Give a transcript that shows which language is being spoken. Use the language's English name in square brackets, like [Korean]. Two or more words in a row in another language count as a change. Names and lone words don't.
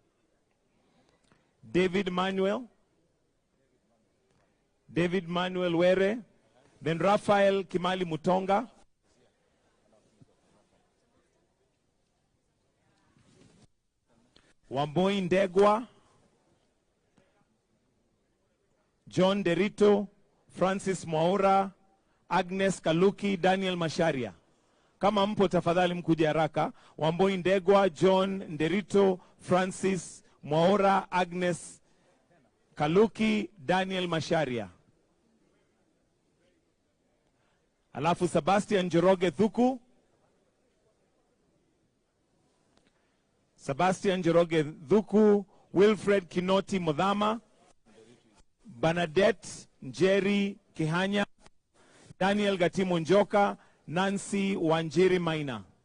[Swahili] David Manuel Were, then Rafael Kimali Mutonga, Wamboi Ndegwa, John Derito, Francis Mwaura, Agnes Kaluki, Daniel Masharia. Kama mpo tafadhali mkuje haraka. Wamboi Ndegwa, John Derito, Francis Mwaura, Agnes Kaluki, Daniel Masharia. Alafu Sebastian Njoroge Dhuku, Wilfred Kinoti Modhama, Bernadette Njeri Kihanya, Daniel Gatimo Njoka, Nancy Wanjiri Maina.